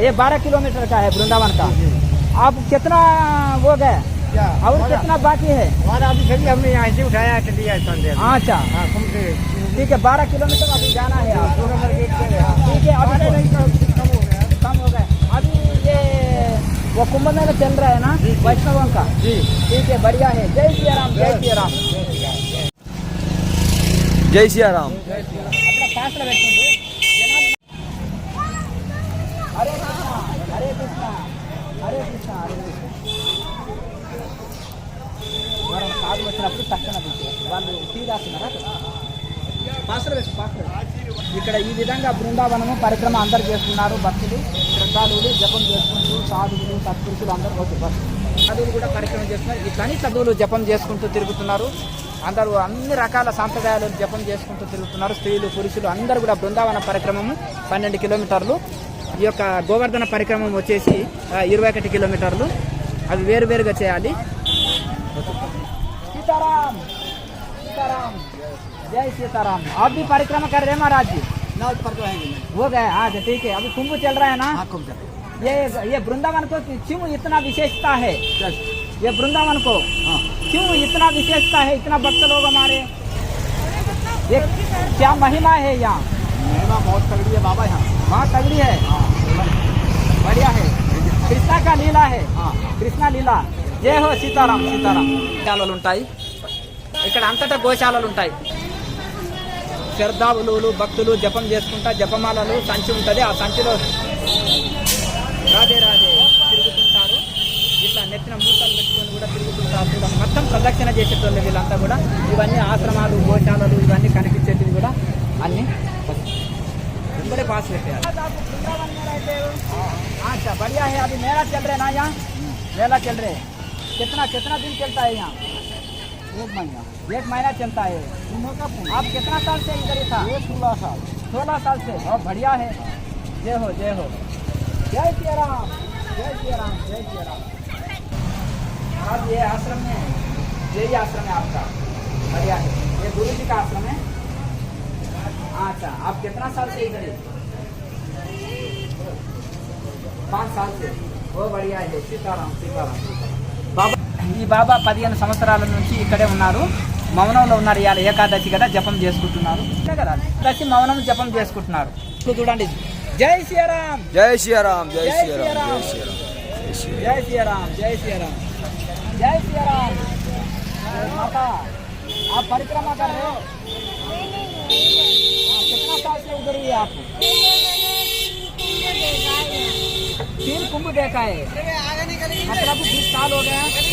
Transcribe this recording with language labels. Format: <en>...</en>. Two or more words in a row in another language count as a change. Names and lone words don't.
<hi>ये 12 किलोमीटर का है वृंदावन का। आप कितना वो गए और कितना बाकी है? हमारा अभी चलिए हमने यहाँ से उठाया चलिए। अच्छा ठीक है, 12 किलोमीटर अभी जाना है आप। ठीक है, अभी कम हो गए। अभी ये वो कुंभ मेला चल रहा है ना वैष्णवों का? ठीक है, बढ़िया है। जय सिया राम, जय सिया राम, जय सिया राम। अपना फासला పెట్టుకోండి। हरे कृष्णा हरे कृष्णा हरे कृष्णा हरे कृष्णा।</hi> <te>మనం కాదు వచ్చినప్పుడు తక్షణ వాళ్ళు టీ రాస్తున్నారా? ఇక్కడ ఈ విధంగా బృందావనము పరిక్రమ అందరు చేస్తున్నారు. భక్తులు శ్రద్ధాలువులు జపం చేసుకుంటూ, సాధువులు సత్పురుషులు అందరూ సాధువులు కూడా పరిక్రమ చేస్తున్నారు. ఇట్లని చదువులు జపం చేసుకుంటూ తిరుగుతున్నారు. అందరూ అన్ని రకాల సాంప్రదాయాలు జపం చేసుకుంటూ తిరుగుతున్నారు. స్త్రీలు పురుషులు అందరూ కూడా బృందావన పరిక్రమము 12 కిలోమీటర్లు. ఈ యొక్క గోవర్ధన పరిక్రమం వచ్చేసి 21 కిలోమీటర్లు. అవి వేరువేరుగా చేయాలి.</te> <hi>सीताराम सीताराम जय सीताराम। आप भी परिक्रमा कर रहे हैं महाराज जी? हो गए? हाँ ठीक है। अभी कुंभ चल रहा है ना? ये वृंदावन को क्यों इतना विशेषता है? ये वृंदावन को क्यों इतना विशेषता है? इतना भक्त लोग हमारे, ये क्या महिमा है यहाँ? महिमा बहुत तगड़ी है बाबा यहाँ। हाँ तगड़ी है, बढ़िया है। कृष्णा का लीला है, कृष्णा लीला। जय हो सीताराम सीताराम।</hi> <te>గోశాలలు ఉంటాయి ఇక్కడ, అంతటా గోశాలలు ఉంటాయి. శ్రద్ధాళువులు భక్తులు జపం చేసుకుంటా, జపమాలలు సంచి ఉంటుంది. ఆ సంచిలో రాధే రాధే తిరుగుతుంటారు. ఇట్లా నెత్తిన మూటలు పెట్టుకొని కూడా తిరుగుతుంటారు. కూడా మొత్తం ప్రదక్షిణ చేసేటోళ్ళు వీళ్ళంతా కూడా. ఇవన్నీ ఆశ్రమాలు, గోశాలలు ఇవన్నీ కనిపించేటివి కూడా అన్నీ</te> <hi>बड़े पास रहते हैं। अच्छा बढ़िया है। अभी मेला चल रहे ना यहाँ? मेला चल रहे। कितना दिन चलता है यहाँ? 1 महीना चलता है। आप कितना साल से इधर ही था? 16 साल से। बहुत बढ़िया है। जय हो जय हो। जय सिया राम, जय सिया राम, जय सिया राम। अब ये आश्रम में, यही आश्रम है आपका? बढ़िया है। ये गुरु जी का आश्रम है? अच्छा, आप कितना साल से इधर है? 5 साल से। वो बढ़िया है। सीताराम सीताराम।</hi> <te>బాబా ఈ బాబా 15 సంవత్సరాల నుంచి ఇక్కడే ఉన్నారు. మౌనంలో ఉన్నారు. ఇవాళ ఏకాదశి కదా, జపం చేసుకుంటున్నారు కదా. ఏకాదశి మౌనం జపం చేసుకుంటున్నారు. చూడండి.</te> <hi>जय श्रीराम, जय सिया राम, जय जय सिया सिया राम, राम। जय सिया राम, जय सिया जय श्रीराम, जय श्रीराम, जय श्रीराम। माता आप परिक्रमा कर रहे हो? कितना साल से उधर ही है आप? 3 कुंभ देखा है, मतलब 20 साल हो गया।</hi>